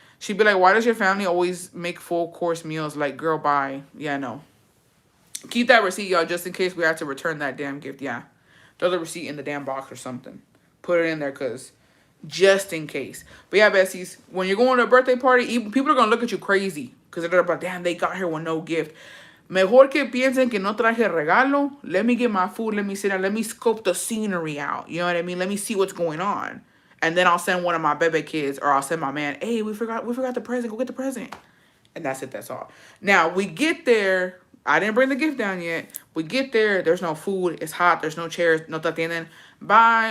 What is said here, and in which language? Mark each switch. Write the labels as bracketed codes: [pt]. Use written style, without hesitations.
[en] She'd be like, why does your family always make full course meals? Like, girl, bye. Yeah, no. Keep that receipt, y'all, just in case we have to return that damn gift. Yeah. Throw the receipt in the damn box or something. Put it in there, because just in case. But yeah, besties, when you're going to a birthday party, people are going to look at you crazy. Because they're like, damn, they got here with no gift. [es] Mejor que piensen que no traje regalo. [en] Let me get my food. Let me sit down. Let me scope the scenery out. You know what I mean? Let me see what's going on. And then I'll send one of my bebe kids, or I'll send my man, hey, we forgot the present. Go get the present. And that's it. That's all. Now, we get there. I didn't bring the gift down yet. We get there. There's no food. It's hot. There's no chairs. [es] No te atienden. [en] Bye.